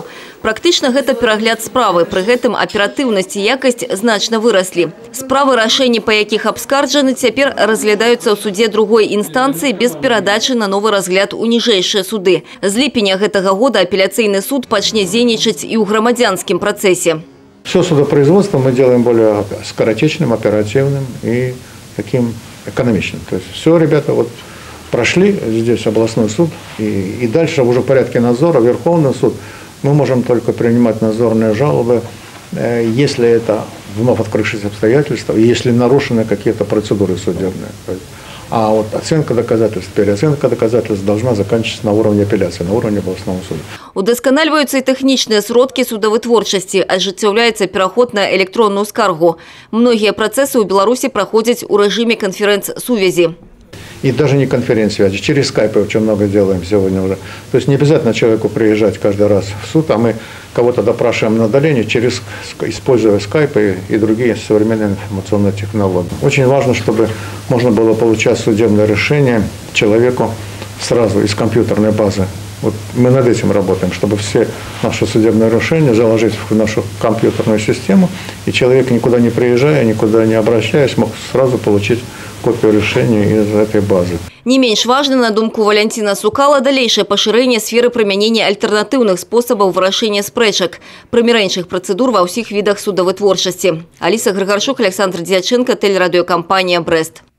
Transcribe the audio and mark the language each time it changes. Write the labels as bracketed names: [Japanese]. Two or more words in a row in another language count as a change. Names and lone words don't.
[Belarusian] Практычна гэта перагляд справы, пры гэтым аператыўнасць і якасць значна выраслі. Справы, рашэнні па якіх абскарджаны, цяпер разглядаюцца ў суде [Russian] другой инстанции без перадачи на новый [Belarusian] разгляд у ніжэйшыя суды. З ліпеня гэтага года апеляцыйны суд пачне дзейнічаць і ў грамадзянскім працэсе. [Russian] Все судопроизводство мы делаем более скоротечным, оперативным и таким экономичным. То есть все, ребята, вот прошли здесь областной суд и дальше уже в порядке надзора Верховный суд. Мы можем только принимать надзорные жалобы, если это вновь открывшиеся обстоятельства, если нарушены какие-то процедуры судебные. А вот оценка доказательств, переоценка доказательств должна заканчиваться на уровне апелляции, на уровне областного суда. [Belarusian] Удасканальваюцца і тэхнічныя сродкі судавытворчасці, ажыццяўляецца пераход на электронную скаргу. Многія працэсы ў Беларусі праходзяць у рэжыме канферэнц-сувязі. [Russian] И даже не конференц-связи, через скайп очень много делаем сегодня уже. То есть не обязательно человеку приезжать каждый раз в суд, а мы кого-то допрашиваем на удалении, используя скайп и другие современные информационные технологии. Очень важно, чтобы можно было получать судебное решение человеку сразу из компьютерной базы. Вот мы над этим работаем, чтобы все наши судебные решения заложить в нашу компьютерную систему, и человек, никуда не приезжая, никуда не обращаясь, мог сразу получить копию решения из этой базы. [Belarusian] Не менш важно, на думку Валентина Сукала, далейшее пашырэнне сферы прымянення альтэрнатыўных спосабаў вырашэння спрэчак, прымірэншых працэдур ва ўсіх відах судавытворчасці. [Russian] Аліса Грыгарчук, Александр Дьяченко, телерадиокомпания «Брест».